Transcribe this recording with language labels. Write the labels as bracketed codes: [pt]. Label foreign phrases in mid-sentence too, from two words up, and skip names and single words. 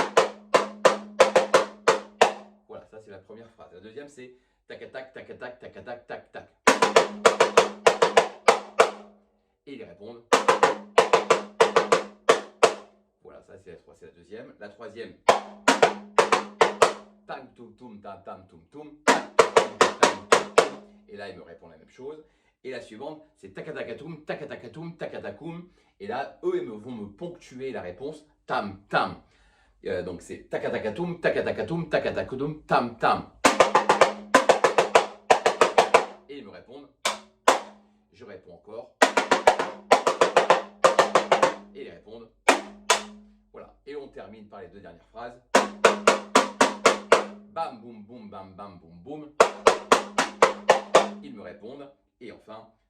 [fr] Voilà, ça c'est la première phrase. La deuxième, c'est tac, tac, tac, tac, tac, tac, tac, tac, tac. Et ils répondent. répondent. Voilà, ça c'est la deuxième. La troisième. Tam tum tum tam tam tum tum. Et là, ils me répondent la même chose. Et la suivante, c'est takatakatum, takatakatum, takatakum. Et là, eux, ils vont me ponctuer la réponse tam tam. Donc c'est takatakatum, takatakatum, takatakatum, tam tam. Et ils me répondent. Je réponds encore. Et ils répondent. Voilà. Et on termine par les deux dernières phrases. Bam, boum, boum, bam, bam, boum, boum. Ils me répondent. Et enfin.